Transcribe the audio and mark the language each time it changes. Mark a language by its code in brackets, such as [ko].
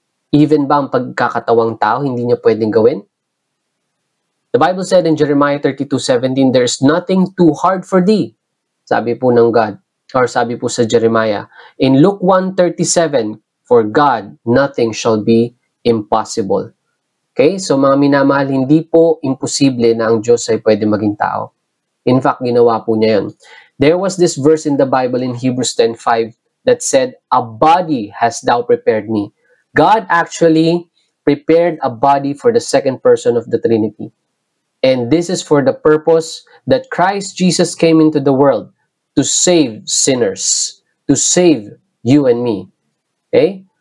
[tl] Even ba ang pagkakatawang tao hindi niya pwedeng gawin? [en] The Bible said in Jeremiah 32:17, there's nothing too hard for thee. [tl] Sabi po ng God, or sabi po sa [en] Jeremiah. In Luke 1:37, for God, nothing shall be impossible. Okay? [tl] So mga minamahal, hindi po imposible na ang Diyos ay pwede maging tao. [en] In fact, [tl] ginawa po niya yun. [en] There was this verse in the Bible in Hebrews 10:5 that said, a body hast thou prepared me. God actually prepared a body for the second person of the Trinity. And this is for the purpose that Christ Jesus came into the world to save sinners, to save you and me. Okay?